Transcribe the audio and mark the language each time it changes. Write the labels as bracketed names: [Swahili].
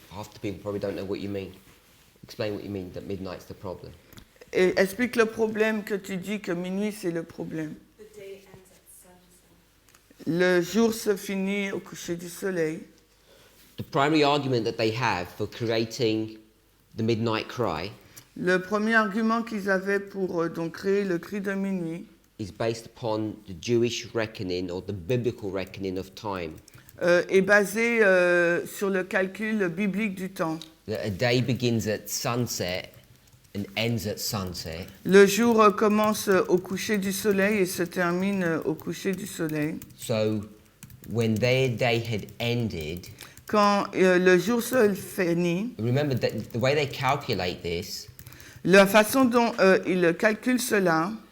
[English] Half the people probably don't know what you mean. Explain what you mean, that midnight's the problem. [French] Et explique le problème que tu dis que minuit c'est le problème. [English] The day ends at sunset. [French] Le jour se finit au coucher du soleil. [English] The primary argument that they have for creating the midnight cry [French] Le premier argument qu'ils avaient pour donc créer le cri de minuit [English] is based upon the Jewish reckoning or the biblical reckoning of time. [French] est basé sur le calcul biblique du temps. [English] That a day begins at sunset and ends at sunset. [French] Le jour commence au coucher du soleil et se termine au coucher du soleil. [English] So when their day had ended, [French] Quand le jour se finit, [English] remember that the way they calculate this, [French] la façon dont ils calculent cela,